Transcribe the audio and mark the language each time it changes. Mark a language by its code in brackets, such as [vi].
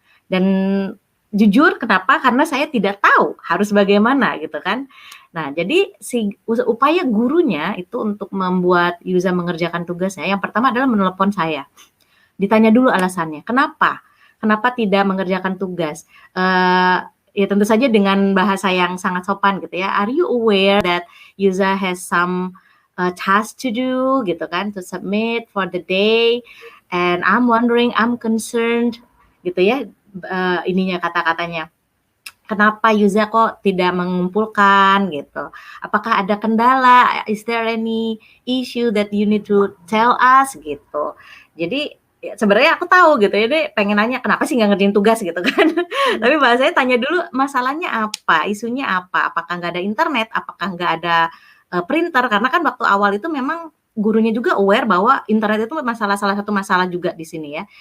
[id] Dan jujur kenapa? Karena saya tidak tahu harus bagaimana gitu kan. Nah, jadi upaya gurunya itu untuk membuat Yuza mengerjakan tugasnya, yang pertama adalah menelepon saya. Ditanya dulu alasannya, kenapa tidak mengerjakan tugas? Ya tentu saja dengan bahasa yang sangat sopan gitu ya. [en] Are you aware that Yuza has some task to do [id] gitu kan, [en] to submit for the day, and I'm wondering, I'm concerned [id] gitu ya, ininya kata-katanya. Kenapa Yuza kok tidak mengumpulkan gitu? Apakah ada kendala? [en] Is there any issue that you need to tell us gitu? [id] Jadi sebenarnya aku tahu gitu ya, dia pengen nanya kenapa sih nggak ngerjain tugas gitu kan. Tapi bahasanya tanya dulu masalahnya apa, isunya apa, apakah nggak ada internet, apakah nggak ada printer, karena kan waktu awal itu memang gurunya juga aware bahwa internet itu salah satu masalah juga di sini ya.